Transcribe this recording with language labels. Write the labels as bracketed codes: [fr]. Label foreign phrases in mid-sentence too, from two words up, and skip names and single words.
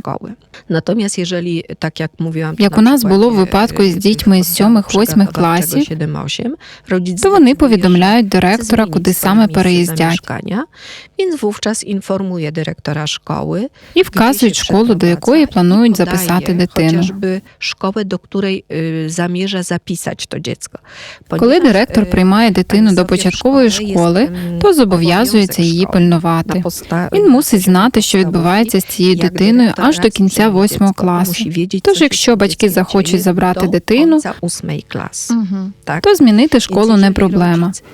[uk] Натомість, jeżeli, так як mówiłam, як у нас було в випадку із дітьми з 7-8 класів, то вони повідомляють директора, куди саме переїздять. Він вówczas інформує директора школи І вказують школу, до якої планують записати дитину. [pl] Chociażby szkołę, do której zamierza zapisać to dziecko. [uk] Коли директор приймає дитину до початкової школи, то зобов'язується її пильнувати. Він мусить знати, що відбувається з цією дитиною аж до кінця 8 класу. Тож, якщо батьки захочуть забрати дитину, то змінити школу не проблема.